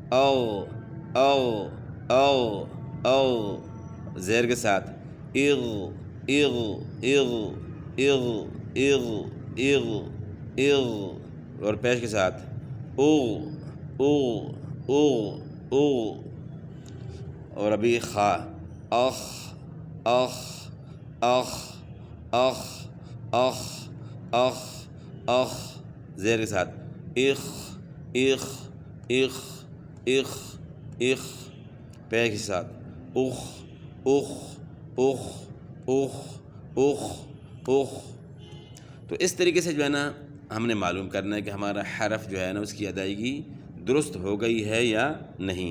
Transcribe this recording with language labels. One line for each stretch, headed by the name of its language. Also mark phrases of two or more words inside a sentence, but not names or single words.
Urdu: او او او او، زیر کے ساتھ اغ اغ اغ اغ اغ اغ اغ، اور پیش کے ساتھ او او او او، اور ابھی خا اخ اخ اخ اخ اخ اخ اخ، زیر کے ساتھ اخ اخ اخ اخ اخ، پیش کے ساتھ اخ اخ اخ اخ اخ اخ۔ تو اس طریقے سے جو ہے نا ہم نے معلوم کرنا ہے کہ ہمارا حرف جو ہے نا اس کی ادائیگی درست ہو گئی ہے یا نہیں۔